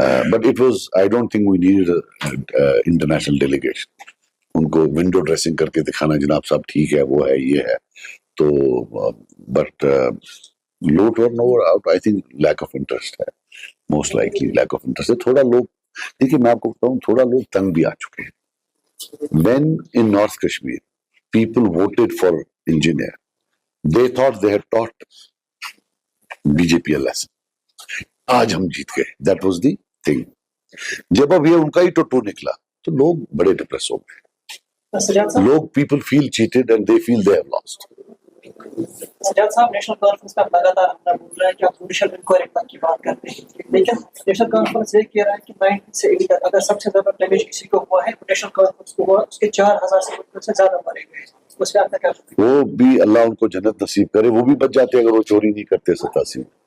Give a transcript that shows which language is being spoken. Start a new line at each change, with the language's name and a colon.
English: But it was, I don't think we needed international delegation.
Hindi: उनको window dressing करके दिखाना, जनाब साहब ठीक है, वो है, ये है, तो but low turn over out,
English: I think lack of interest
Hindi: है, most likely lack of interest है। थोड़ा लोग, देखिए मैं आपको बताऊं, थोड़ा लोग तंग भी आ चुके हैं।
English: When in north Kashmir people voted for engineer, they thought they had taught BJP a lesson.
Hindi: आज हम जीत गए,
English: that was the thing.
Hindi: जब अब ये उनका ही टोटो निकला तो लोग बड़े डिप्रेस हो गए। सजाद साहब,
English: लोग, people feel cheated and they feel they have lost.
Hindi: Sajjad साहब, नेशनल कॉन्फ्रेंस का लगातार हमारा बोल रहा है कि आप जुडिशियल इंक्वायरी की बात करते हैं, लेकिन नेशनल कॉन्फ्रेंस ये कह रहा है कि 90 से 80 तक अगर सबसे ज्यादा डैमेज किसी को हुआ है, नेशनल कॉन्फ्रेंस को हुआ, उसके 4000 से ज्यादा मारे गए। उस पर आपका क्या? वो भी अल्लाह उनको जन्नत नसीब करे, वो भी बच जाते अगर वो चोरी नहीं करते 87 में।